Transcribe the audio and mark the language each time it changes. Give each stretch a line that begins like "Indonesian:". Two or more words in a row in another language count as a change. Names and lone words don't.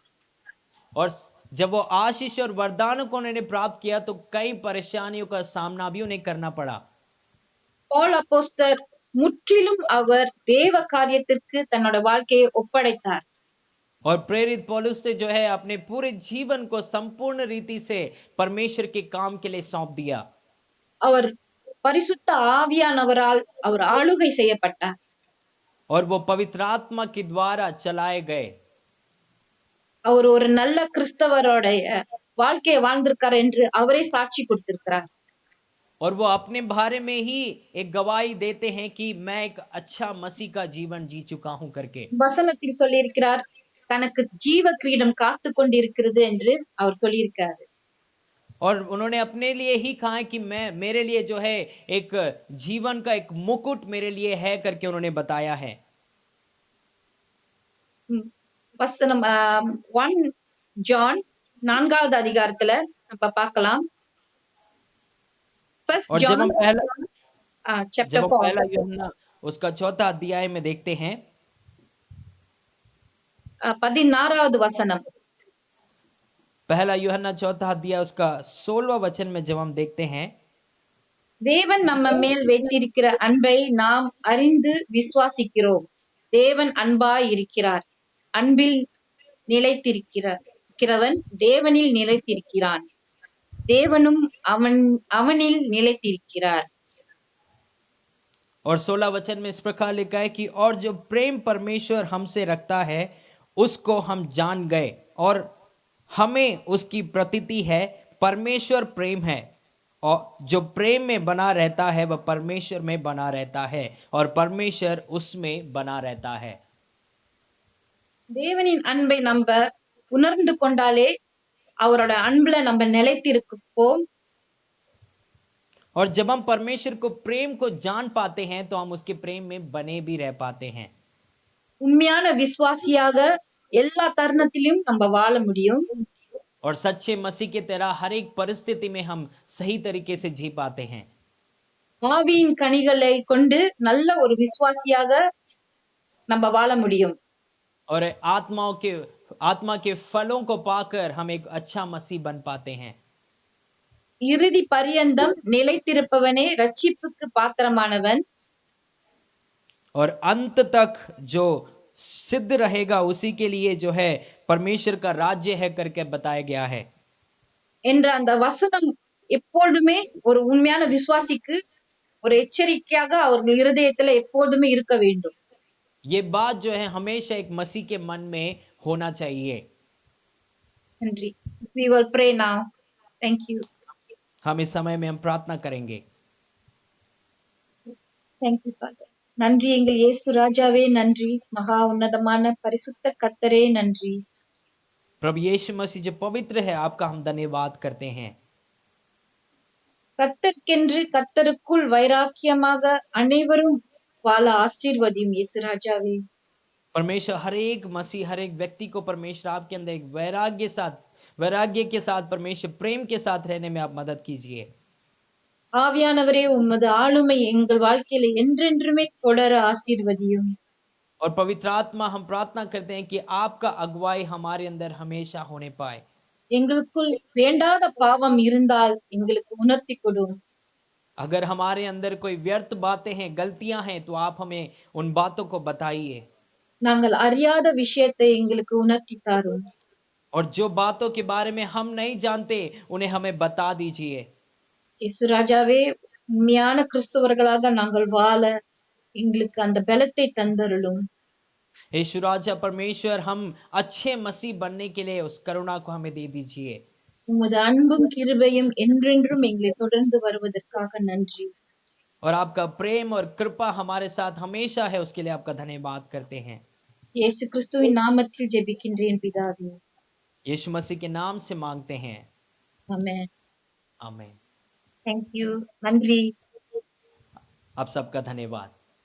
Hindi: और जब वो आशीष और वरदानों को उन्होंने प्राप्त किया तो कई परेशानियों का सामना भी उन्हें करना पड़ा।
Tamil: பவுல் அப்போஸ்தலர் முற்றிலும் அவர் தேவ காரியத்திற்கு தன்னோட வாழ்க்கையை ஒப்படைத்தார்.
Hindi: और प्रेरित पौलुस ने जो है अपने पूरे जीवन को संपूर्ण रीति से परमेश्वर के काम के लिए सौंप दिया।
Tamil: அவர் பரிசுத்த ஆவியானவரால் அவர் ஆளுகை செய்யப்பட்டார்.
Hindi: और वो पवित्र आत्मा के द्वारा चलाए गए।
Tamil: அவர் ஒரு நல்ல கிறிஸ்தவரோட வாழ்க்கையை வாழ்ந்திருக்கார் என்று அவரே சாட்சி கொடுத்திருக்கிறார்.
Hindi: और वो अपने बारे में ही एक गवाही देते हैं कि मैं एक अच्छा मसीह का जीवन जी चुका हूं करके।
Tamil: வசனத்தில் சொல்லியிருக்கிறார், தனக்கு ஜீவ கிரீடம் காத்து கொண்டிருக்கிறது என்று அவர் சொல்லியிருக்காரு.
Hindi: और उन्होंने अपने लिए ही कहा है कि मेरे लिए जो है एक जीवन का एक मुकुट मेरे लिए है करके उन्होंने बताया है।
Tamil: வசனம் 1 ஜான் 4வது அதிகாரத்துல நம்ம பார்க்கலாம்.
Hindi: और जब हम चैप्टर 4 पहला यूहन्ना उसका 4था अध्याय में देखते हैं,
Tamil: 16வது வசனம்.
Hindi: पहला यूहन्ना 4था अध्याय उसका 16वां वचन में जब हम देखते हैं,
Tamil: தேவன் நம்ம மேல் வைத்திருக்கிற அன்பை நாம் அறிந்து விசுவாசிக்கிறோம். தேவன் அன்பாய் இருக்கிறார். அன்பில் நிலைத்திருக்கிறவன் தேவனில் நிலைத்திருக்கிறான். தேவனும் அவனில் நிலைத்திருக்கிறார்.
Hindi: और 16 वचन में इस प्रकार लिखा है कि और जो प्रेम परमेश्वर हमसे रखता है उसको हम जान गए और हमें उसकी प्रतीति है। परमेश्वर प्रेम है और जो प्रेम में बना रहता है वह परमेश्वर में बना रहता है और परमेश्वर उसमें बना रहता है।
Tamil: தேவனின் அன்பை நம்ம உணர்ந்து கொண்டாலே அவரோட அன்புல நம்ம நிலைத்திருப்போம்.
Hindi: और जब हम परमेश्वर को प्रेम को जान पाते हैं तो हम उसके प्रेम में बने भी रह पाते हैं
Tamil: உண்மையான விசுவாசியாக எல்லா தருணத்திலும் நம்ம வாழ முடியும்.
Hindi: और सच्चे मसीह की तरह हर एक परिस्थिति में हम सही तरीके से जी पाते हैं
Tamil: ஆவியின் கனிகளை கொண்டு நல்ல ஒரு விசுவாசியாக நம்ம வாழ முடியும்.
Hindi: और आत्मा के फलों को पाकर हम एक अच्छा मसीह बन पाते हैं
Tamil: இறுதி பரியந்தம் நிலைத்திருப்பவனே ரட்சிப்புக்கு பாத்திரமானவன்.
Hindi: और अंत तक जो सिद्ध रहेगा उसी के लिए जो है परमेश्वर का राज्य है करके बताया गया है
Tamil: என்ற அந்த வசனம் எப்பொழுதுமே ஒரு உண்மையான விசுவாசிக்கு ஒரு எச்சரிக்கையாக அவர்கள் இருதயத்துல எப்போதுமே இருக்க வேண்டும்.
Hindi: ये बात जो है हमेशा एक मसीह के मन में होना चाहिए
Tamil: நன்றி.
English: We will pray now. Thank you.
Hindi: हम इस समय में हम प्रार्थना करेंगे
English: Thank you, Father.
Tamil: நன்றி எங்கள் இயேசு ராஜாவே நன்றி. மகா உன்னதமான பரிசுத்த கர்த்தரே நன்றி.
Hindi: प्रभु यीशु मसीह जो पवित्र है आपका हम धन्यवाद करते हैं
Tamil: கர்த்தர்க்கென்று கர்த்தருக்குள் வைராக்கியமாக அனைவரும் வாழ ஆசீர்வதியும் இயேசு ராஜாவே.
Hindi: परमेश्वर हर एक मसीह हर एक व्यक्ति को परमेश्वर आपके अंदर एक वैराग्य के साथ परमेश्वर प्रेम के साथ रहने में आप मदद कीजिए
Tamil: ஆவியானவரே உமது ஆளுமை எங்கள் வாழ்க்கையில என்றென்றுமே தொடர ஆசீர்வதியும்.
Hindi: और पवित्र आत्मा हम प्रार्थना करते हैं कि आपका अगुवाई हमारे अंदर हमेशा होने पाए
Tamil: எங்களுக்குள் வேண்டாத பாவம் இருந்தால் எங்களுக்கு உணர்த்தி கொடும்.
Hindi: अगर हमारे अंदर कोई व्यर्थ बातें हैं गलतियां हैं तो आप हमें उन बातों को बताइए
Tamil: நாங்கள் அறியாத விஷயத்தை எங்களுக்கு உணர்த்தி தாரும்.
Hindi: और जो बातों के बारे में हम नहीं जानते उन्हें हमें बता दीजिए
Tamil: இயேசு ராஜாவே உண்மையான கிறிஸ்தவர்களாக நாங்கள் வாழ எங்களுக்கு அந்த பலத்தை தந்தருளும்.
Hindi: यीशु राजा परमेश्वर हम अच्छे मसीह बनने के लिए उस करुणा को हमें दे दीजिए
Tamil: உமது அன்பும் கிருபையும் என்றென்றும் எங்களை தொடர்ந்து வருவதற்காக நன்றி.
Hindi: और आपका प्रेम और कृपा हमारे साथ हमेशा है उसके लिए आपका धन्यवाद करते हैं
Tamil: இயேசு கிறிஸ்துவின் நாமத்தில் ஜெபிக்கின்றேன் பிதாவே.
Hindi: यीशु मसीह के नाम से मांगते हैं
Tamil: ஆமென்.
Hindi: आमीन
English: Thank you.
Tamil: நன்றி.
Hindi: आप सबका धन्यवाद